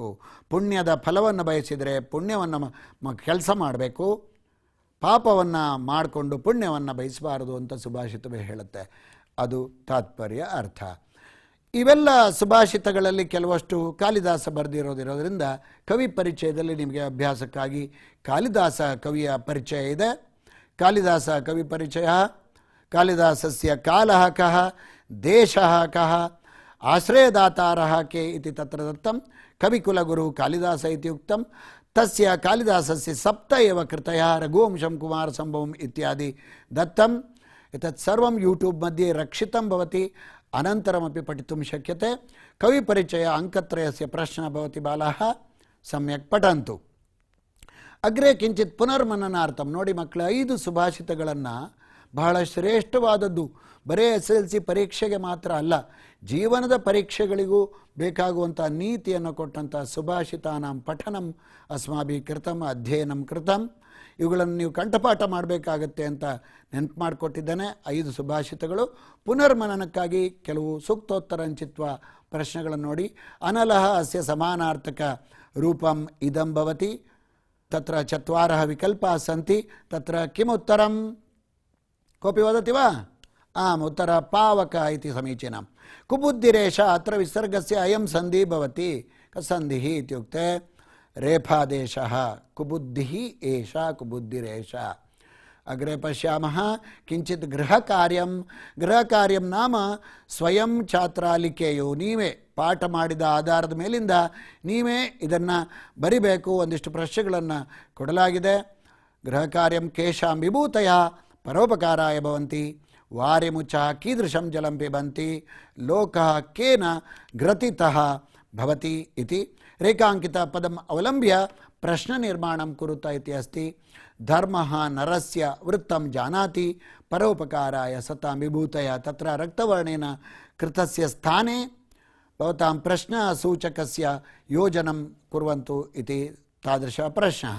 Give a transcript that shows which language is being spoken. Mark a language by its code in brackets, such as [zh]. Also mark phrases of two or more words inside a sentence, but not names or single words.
[kn] ಪುಣ್ಯದ ಫಲವನ್ನು ಬಯಸಿದರೆ ಪುಣ್ಯವನ್ನು ಕೆಲಸ ಮಾಡಬೇಕು, ಪಾಪವನ್ನು ಮಾಡಿಕೊಂಡು ಪುಣ್ಯವನ್ನು ಬಯಸಬಾರದು ಅಂತ ಸುಭಾಷಿತವೇ ಹೇಳುತ್ತೆ. ಅದು ತಾತ್ಪರ್ಯ, ಅರ್ಥ. ಇವೆಲ್ಲ ಸುಭಾಷಿತಗಳಲ್ಲಿ ಕೆಲವಷ್ಟು ಕಾಳಿದಾಸ ಬರೆದಿರೋದಿರೋದ್ರಿಂದ ಕವಿ ಪರಿಚಯದಲ್ಲಿ ನಿಮಗೆ ಅಭ್ಯಾಸಕ್ಕಾಗಿ ಕಾಳಿದಾಸ ಕವಿಯ ಪರಿಚಯ ಇದೆ. ಕಾಳಿದಾಸ ಕವಿ ಪರಿಚಯ. [sa] ಕಾಳಿದಾಸಸ್ಯ ಕಾಲಃ ಕಃ, ದೇಶಃ ಕಃ, ಆಶ್ರಯದಾತಾರಃ ಕೆ ಇತಿ ತತ್ರ ದತ್ತಂ. ಕವಿಕುಲಗುರು ಕಾಳಿದಾಸ ಇತಿ ಉಕ್ತಂ. ತಸ್ಯ ಕಾಳಿದಾಸಸ್ಯ ಸಪ್ತ ಏವ ಕೃತಯ ರಘುವಂಶಂ ಕುಮಾರ ಸಂಭವಂ ಇತ್ಯಾದಿ ದತ್ತಂ. ಎತತ್ ಸರ್ವಂ ಯೂಟ್ಯೂಬ್ मध्ये ರಕ್ಷಿತಂ ಭವತಿ. ಅನಂತರಮಪಿ ಪಠಿತುಂ ಶಕ್ಯತೆ. ಕವಿ ಪರಿಚಯ ಅಂಕತ್ರಯಸ್ಯ ಪ್ರಶ್ನ ಭವತಿ ಬಾಲಾಃ ಸಮ್ಯಕ್ ಪಠಂತು. ಅಗ್ರೆ ಕಿಂಚಿತ್ ಪುನರ್ಮನನಾರ್ಥಂ. [kn] ನೋಡಿ ಮಕ್ಕಳ, 5 ಸುಭಾಷಿತಗಳನ್ನು ಬಹಳ ಶ್ರೇಷ್ಠವಾದದ್ದು. ಬರೇ SSLC ಪರೀಕ್ಷೆಗೆ ಮಾತ್ರ ಅಲ್ಲ, ಜೀವನದ ಪರೀಕ್ಷೆಗಳಿಗೂ ಬೇಕಾಗುವಂಥ ನೀತಿಯನ್ನು ಕೊಟ್ಟಂಥ [sa] ಸುಭಾಷಿತಾನಾಂ ಪಠನಂ ಅಸ್ಮಾಭಿಃ ಕೃತಂ ಅಧ್ಯಯನಂ ಕೃತಂ. [kn] ಇವುಗಳನ್ನು ನೀವು ಕಂಠಪಾಠ ಮಾಡಬೇಕಾಗತ್ತೆ ಅಂತ ನೆನಪು ಮಾಡಿಕೊಟ್ಟಿದ್ದೇನೆ. 5 ಸುಭಾಷಿತಗಳು. ಪುನರ್ಮನನಕ್ಕಾಗಿ ಕೆಲವು ಸೂಕ್ತೋತ್ತರಂಚಿತ್ವ ಪ್ರಶ್ನೆಗಳನ್ನು ನೋಡಿ. [sa] ಅನಲಃ ಅಸ್ಯ ಸಮಾನಾರ್ಥಕ ರೂಪಂ ಇದಂ ಭವತಿ. ತತ್ರ 4 ವಿಕಲ್ಪಾಃ ಸಂತಿ. ತತ್ರ ಕಿಮುತ್ತರಂ? ಕೋಪಿ ವದತಿ ವಾ? ಆಮ್, ಉತ್ತರ ಪಾವಕ ಇತಿ ಸಮೀಚೀನಂ. ಕುಬುದ್ಧಿರೇಷ ಅತ್ರ ವಿಸರ್ಗಸ್ಯ ಅಯಂ ಸಂಧಿ ಭವತಿ. ಸಂಧಿಃ ಇತ್ಯುಕ್ತೆ रेफादेशः कुबुद्धिः एषा कुबुद्धिरेषा। अग्रे पश्यामः किंचित गृहकार्यं नाम स्वयं छात्रालिकेयु [kn] नीवे ಪಾಠ ಮಾಡಿದ ಆಧಾರದ ಮೇಲಿಂದ ನೀವೇ ಇದನ್ನು ಬರಿಬೇಕು. ಒಂದಿಷ್ಟು ಪ್ರಶ್ನೆಗಳನ್ನು ಕೊಡಲಾಗಿದೆ. [sa] ಗೃಹ ಕಾರ್ಯಂ ಕೇಶಾಂ ವಿಭೂತಯ ಪರೋಪಕಾರಾಯ ಭವಂತಿ ವಾರಿಮುಚಃ ಕೀದೃಶಂ ಜಲಂ ಪಿಬಂತಿ ಲೋಕಃ ಕೇನ ಗ್ರಥಿತಃ ಭವತಿ ಇತಿ ರೇಖಾಂಕಿತ ಪದಂ ಅವಲಂಬ್ಯ ಪ್ರಶ್ನ ನಿರ್ಮಾಣಂ ಕುರುತ ಇತಿ अस्ति। धर्मः नरस्य वृत्तं जानाति परोपकाराय सतां विभूतया तत्र रक्तवर्णेन कृतस्य स्थाने भवतां प्रश्नसूचकस्य योजनं कुर्वन्तु इति तादृशः प्रश्नः।